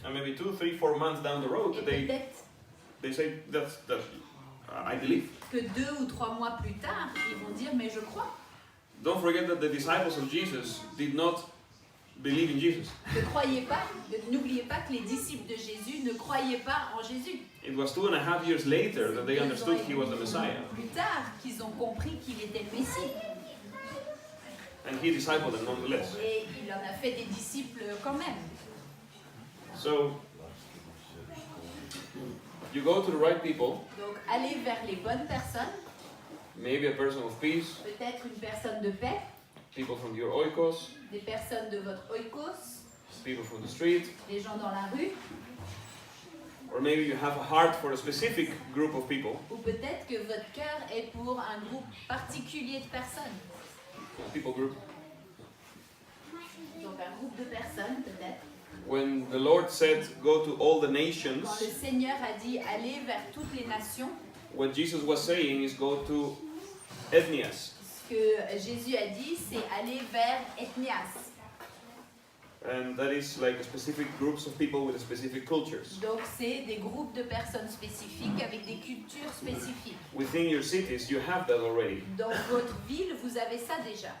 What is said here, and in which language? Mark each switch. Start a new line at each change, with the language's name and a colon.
English: And maybe 2, 3, 4 months down the road,
French: Et
English: they
French: peut-être
English: say, that's I believe.
French: que 2 ou 3 mois plus tard, ils vont dire, mais je crois.
English: Don't forget that the disciples of Jesus did not believe in Jesus.
French: N'oubliez pas que les disciples de Jésus ne croyaient pas en Jésus.
English: It was 2.5 years later that they understood he was the Messiah.
French: Plus tard qu'ils ont compris qu'il était le Messie.
English: And he discipled them nonetheless.
French: Et il en a fait des disciples quand même.
English: So, you go to the right people,
French: Donc allez vers les bonnes personnes,
English: maybe a person of peace,
French: peut-être une personne de paix,
English: people from your oikos,
French: des personnes de votre oikos,
English: people from the street,
French: des gens dans la rue,
English: or maybe you have a heart for a specific group of people,
French: ou peut-être que votre cœur est pour un groupe particulier de personnes.
English: a people group.
French: Donc un groupe de personnes peut-être.
English: When the Lord said, go to all the
French: Quand
English: nations,
French: le Seigneur a dit allez vers toutes les nations,
English: what Jesus was saying is go to ethnias.
French: ce que Jésus a dit c'est aller vers ethnias.
English: And that is like specific groups of people with specific cultures.
French: Donc c'est des groupes de personnes spécifiques avec des cultures spécifiques.
English: Within your cities, you have that already.
French: Dans votre ville, vous avez ça déjà.